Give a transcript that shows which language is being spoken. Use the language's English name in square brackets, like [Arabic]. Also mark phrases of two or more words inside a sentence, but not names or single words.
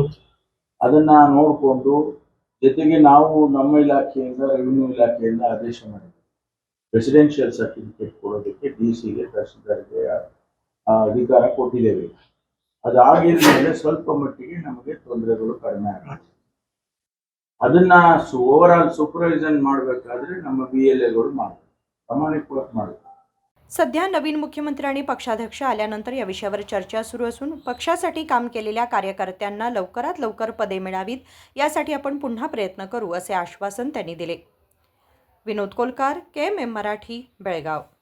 [Kannada] ಅದನ್ನ ನೋಡಿಕೊಂಡು, ಜೊತೆಗೆ ನಾವು ನಮ್ಮ ಇಲಾಖೆಯಿಂದ, ರೆವಿನ್ಯೂ ಇಲಾಖೆಯಿಂದ ಆದೇಶ ಮಾಡಿದ್ದೀವಿ [English] residential certificate [Kannada] ಕೊಡೋದಕ್ಕೆ DC-ಗೆ, ತಹಸೀಲ್ದಾರ್ಗೆ ಅಧಿಕಾರ ಕೊಟ್ಟಿದ್ದೇವೆ. ಅದಾಗಿದ್ಮೇಲೆ ಸ್ವಲ್ಪ ಮಟ್ಟಿಗೆ ನಮಗೆ ತೊಂದರೆಗಳು ಕಡಿಮೆ ಆಗುತ್ತೆ. ಅದನ್ನ [English] over all supervision [Kannada] ಮಾಡಬೇಕಾದ್ರೆ ನಮ್ಮ BLAಗಳು ಮಾಡಬೇಕು, ಪ್ರಾಮಾಣಿಕವಾಗಿ ಮಾಡಬೇಕು. [Marathi] सध्या नवीन मुख्यमंत्री आणि पक्षाध्यक्ष आल्यानंतर या विषयावर चर्चा सुरू असून पक्षासाठी काम केलेल्या कार्यकर्त्यांना लवकरात लवकर पदे मिळावीत यासाठी आपण पुन्हा प्रयत्न करू, असे आश्वासन त्यांनी दिले. विनोद कोलकार, KMM मराठी, बेळगाव.